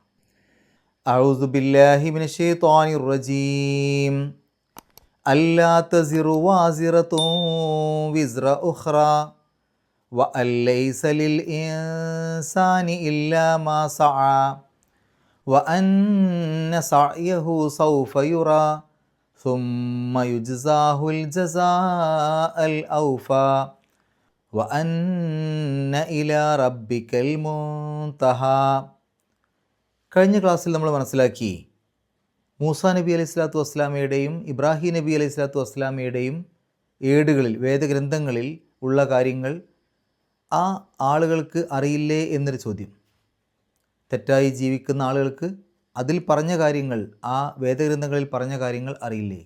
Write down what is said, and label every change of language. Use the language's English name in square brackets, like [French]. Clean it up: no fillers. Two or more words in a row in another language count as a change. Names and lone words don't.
[Arabic] أعوذ بالله من الشيطان الرجيم. ألا تزر وازرة وزر أخرى وأن ليس للإنسان إلا ما سعى وأن سعيه سوف يرى ثم يجزاه الجزاء الأوفى وأن إلى ربك المنتهى. [Malayalam] കഴിഞ്ഞ ക്ലാസ്സിൽ നമ്മൾ മനസ്സിലാക്കി മൂസാ നബി [Arabic] عليه الصلاة [Malayalam] വസ്സലാമയുടെയും ഇബ്രാഹിം നബി [Arabic] عليه الصلاة [Malayalam] വസ്സലാമയുടെയും ഏടുകളിൽ, വേദഗ്രന്ഥങ്ങളിൽ ഉള്ള കാര്യങ്ങൾ ആ ആളുകൾക്ക് അറിയില്ലേ എന്നൊരു ചോദ്യം. തെറ്റായി ജീവിക്കുന്ന ആളുകൾക്ക് അതിൽ പറഞ്ഞ കാര്യങ്ങൾ, ആ വേദഗ്രന്ഥങ്ങളിൽ പറഞ്ഞ കാര്യങ്ങൾ അറിയില്ലേ?